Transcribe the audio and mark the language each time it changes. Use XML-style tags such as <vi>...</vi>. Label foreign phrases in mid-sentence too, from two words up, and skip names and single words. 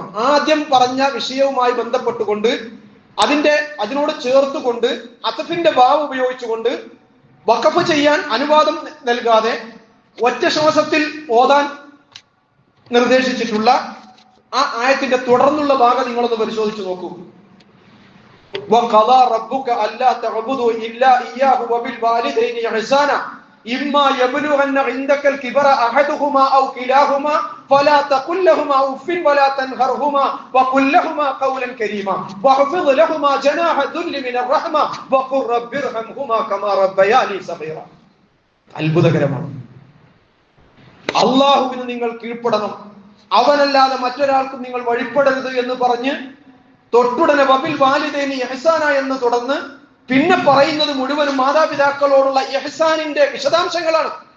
<ml>ആദ്യം പറഞ്ഞ വിഷയവുമായി ബന്ധപ്പെട്ടുകൊണ്ട് അതിനോട് ചേർത്തുകൊണ്ട് അത്ഫിന്റെ വാവ് ഉപയോഗിച്ചുകൊണ്ട് വഖഫ് ചെയ്യാൻ അനുവാദം നൽകാതെ ഒറ്റ ശ്വാസത്തിൽ ഓതാൻ നിർദ്ദേശിച്ചിട്ടുള്ള ആ ആയത്തിന്റെ തുടർന്നുള്ള ഭാഗം നിങ്ങളൊന്ന് പരിശോധിച്ചു നോക്കൂ.</ml> <ar>وَقَضَى رَبُّكَ أَلَّا تَعْبُدُوا إِلَّا إِيَّاهُ وَبِالْوَالِدَيْنِ إِحْسَانًا إِمَّا يَبْلُغَنَّ عِندَكَ الْكِبَرَ أَحَدُهُمَا أَوْ كِلَاهُمَا فَلَا تَقُل لَّهُمَا أُفٍّ وَلَا تَنْهَرْهُمَا وَقُل لَّهُمَا قَوْلًا كَرِيمًا وَاخْفِضْ لَهُمَا جَنَاحَ الذُّلِّ مِنَ الرَّحْمَةِ وَقُل رَّبِّ ارْحَمْهُمَا كَمَا رَبَّيَانِي صَغِيرًا.</ar> <ml>അത്ഭുതകരമാണ്. അല്ലാഹുവിന് നിങ്ങൾ കീഴ്പ്പെടണം, അവനല്ലാതെ മറ്റൊരാൾക്കും നിങ്ങൾ വഴിപ്പെടരുത് എന്ന് പറഞ്ഞ് തൊട്ടുടനെ</ml> <ar>وبالوالدين إحسانا</ar> <ml>എന്ന് തുടർന്ന് പിന്നെ പറയുന്നത് മുഴുവനും മാതാപിതാക്കളോടുള്ള ഇഹ്സാനിന്റെ വിശദാംശങ്ങളാണ്.</ml>